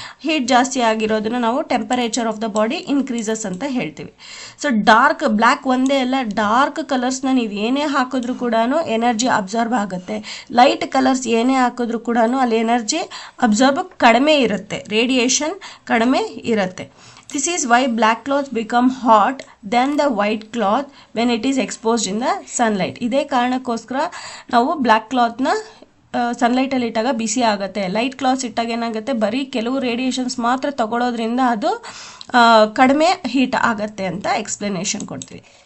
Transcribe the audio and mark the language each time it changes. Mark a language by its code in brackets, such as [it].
[kn] Heat ಜಾಸ್ತಿ ಆಗಿರೋದನ್ನ ನಾವು [en] temperature of the body increases [kn] ಅಂತ ಹೇಳ್ತೀವಿ. ಸೊ ಡಾರ್ಕ್ ಬ್ಲ್ಯಾಕ್ ಒಂದೇ ಅಲ್ಲ, ಡಾರ್ಕ್ ಕಲರ್ಸ್ನ ನೀವು ಏನೇ ಹಾಕಿದ್ರು ಕೂಡ ಎನರ್ಜಿ ಅಬ್ಸಾರ್ಬ್ ಆಗುತ್ತೆ. ಲೈಟ್ ಕಲರ್ಸ್ ಏನೇ ಹಾಕಿದ್ರು ಕೂಡ ಅಲ್ಲಿ ಎನರ್ಜಿ ಅಬ್ಸಾರ್ಬ್ ಕಡಿಮೆ ಇರುತ್ತೆ, ರೇಡಿಯೇಷನ್ ಕಡಿಮೆ ಇರುತ್ತೆ. [en] This is why black cloth become hot than the white cloth when it is exposed in the sunlight. [kn] ಇದೇ ಕಾರಣಕ್ಕೋಸ್ಕರ ನಾವು ಬ್ಲ್ಯಾಕ್ ಕ್ಲಾತ್ನ ಸನ್ಲೈಟಲ್ಲಿ ಇಟ್ಟಾಗ ಬಿಸಿ ಆಗುತ್ತೆ. ಲೈಟ್ ಕ್ಲಾತ್ಸ್ ಇಟ್ಟಾಗ ಏನಾಗುತ್ತೆ, ಬರೀ ಕೆಲವು ರೇಡಿಯೇಷನ್ಸ್ ಮಾತ್ರ ತಗೊಳ್ಳೋದ್ರಿಂದ ಅದು ಕಡಿಮೆ ಹೀಟ್ ಆಗುತ್ತೆ ಅಂತ ಎಕ್ಸ್ಪ್ಲನೇಷನ್ ಕೊಡ್ತೀವಿ.